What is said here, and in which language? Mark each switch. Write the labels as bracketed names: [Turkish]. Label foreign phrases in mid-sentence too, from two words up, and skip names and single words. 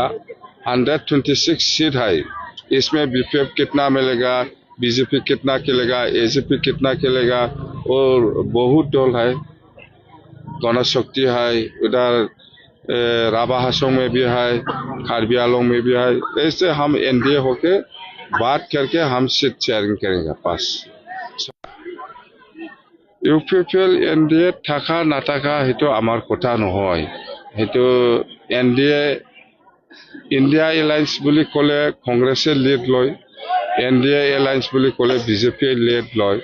[Hindi] 126 सीट है, इसमें बीपीएफ कितना मिलेगा, बीजेपी कितना खेलेगा, एजेपी कितना खेलेगा, और बहुत दल है, गणशक्ति है, उधर राभा हासों में भी है, कार्बी आंलंग में भी है। ऐसे हम एनडीए होके बात करके हम [English] seat sharing [Hindi] करेंगे पास। [Assamese] ইউপিপিএল এনডিএ থাকা নাথাকা সেইটো আমাৰ কথা নহয়। সেইটো এনডিএ ইণ্ডিয়া এলায়েন্স বুলি ক'লে কংগ্ৰেছে লিড লয়, এনডিএ এলায়েন্স বুলি ক'লে বিজেপিয়ে লিড লয়।